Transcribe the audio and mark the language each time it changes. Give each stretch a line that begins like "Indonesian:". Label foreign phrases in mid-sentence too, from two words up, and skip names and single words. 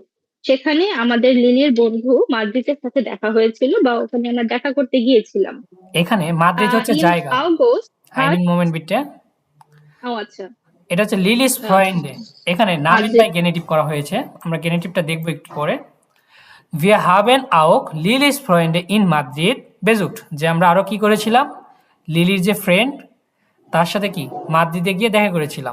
Bangla: সেখানে আমাদের লিলির বন্ধু মাদ্রিদের সাথে দেখা হয়েছিল বা ওখানে আমরা দেখা করতে গিয়েছিলাম। এখানে মাদ্রিদ হচ্ছে In জায়গা।
German: August hat einen Moment bitte.
Bangla: আচ্ছা এটা হচ্ছে লিলিস ফ্রেন্ডে। এখানে নামের মাদ্রিদ বাই গেনেটিভ করা হয়েছে। আমরা গেনেটিভটা দেখব একটু পরে।
German: Wir haben auch Lilis Freunde in Madrid besucht.
Bangla: যে আমরা আরো কি করেছিলাম লিলির যে ফ্রেন্ড তার সাথে কি মাদ্রিদে গিয়ে দেখা করেছিলাম।